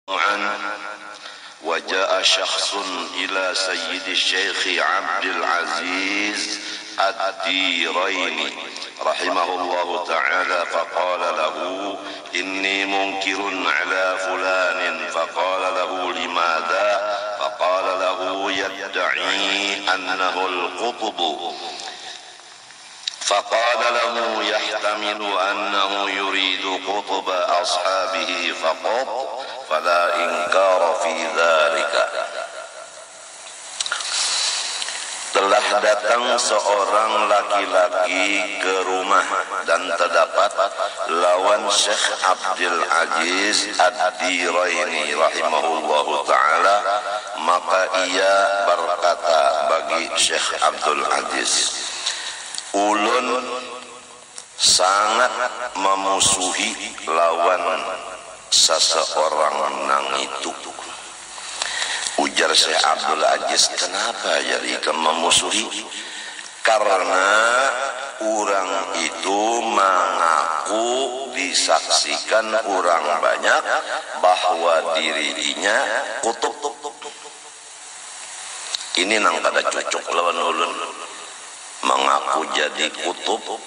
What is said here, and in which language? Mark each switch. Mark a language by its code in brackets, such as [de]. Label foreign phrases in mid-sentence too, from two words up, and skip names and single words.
[ar] عنه وجاء شخص إلى سيد الشيخ عبد العزيز الديريني رحمه الله تعالى فقال له إني منكر على فلان فقال له لماذا؟ فقال له يدعي أنه القطب فقال له يحتمل أنه يريد قطب أصحابه فقط فلا إنكار في ذلك. [id] Telah datang seorang laki-laki ke rumah dan terdapat lawan Syekh Abdul Aziz Ad-Diraini [ar] رحمه الله تعالى, [id] maka ia berkata bagi Syekh Abdul Aziz, [bjn] ulun sangat memusuhi lawan seseorang nang itu. Ujar Syekh Abdul Aziz, [id] kenapa jadi memusuhi? Karena orang itu mengaku disaksikan orang banyak bahwa dirinya kutub. [bjn] Ini nang kada cocok lawan ulun, mengaku jadi kutub.